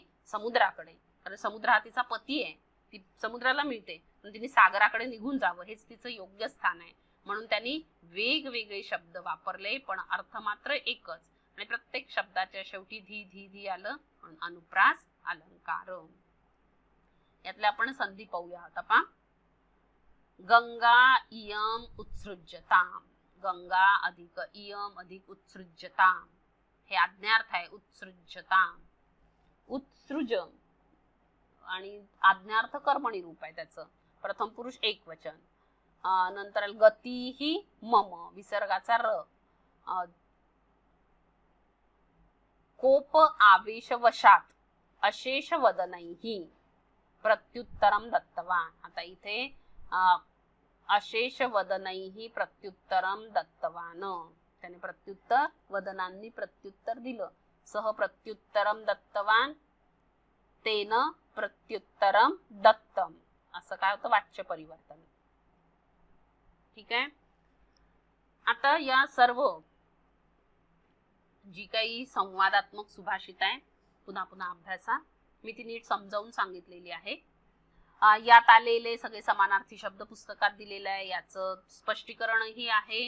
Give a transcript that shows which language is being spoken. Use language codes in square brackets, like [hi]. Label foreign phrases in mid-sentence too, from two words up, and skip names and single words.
[mr] समुद्राकडे, कारण समुद्र हा तिचा पती आहे, ती समुद्राला मिळते, पण तिने सागराकडे निघून जावं, हेच तिचं योग्य स्थान आहे. म्हणून त्यांनी वेगवेगळे शब्द वापरले, पण अर्थ मात्र एकच. आणि प्रत्येक शब्दाच्या शेवटी धी धी धी आलं, पण अनुप्रास अलंकार. यातले आपण संधी पाहूया आता. पहा, [sa] गंगा इयम उत्सृज्यताम, गंगा अधिक इयम अधिक उत्सृज्यताम, [mr] हे आज्ञार्थ आहे. उत्सृज्यताम, उत्सृज आणि आज्ञार्थ कर्मणी रूप आहे त्याचं. प्रथम पुरुष एकवचन. नंतर गती ही मम, विसर्गाचा र. [sa] कोप आवेश वशात अशेष वदनैहि प्रत्युत्तरम दत्तवान. [mr] आता इथे [sa] अशेष वदनैहि प्रत्युत्तरम दत्तवान, [mr] त्याने प्रत्युत्तर, वदनांनी प्रत्युत्तर दिलं. [sa] सह प्रत्युत्तरम दत्तवान तेन प्रत्युत्तरम दत्तम, [mr] असं काय होतं? वाच्य परिवर्तन. ठीक आहे. आता या सर्व जी काही संवादात्मक सुभाषित आहे, पुन्हा पुन्हा अभ्यासा. मी ती नीट समजावून सांगितलेली आहे. यात आलेले सगळे समानार्थी शब्द पुस्तकात दिलेले आहे, याचं स्पष्टीकरणही आहे.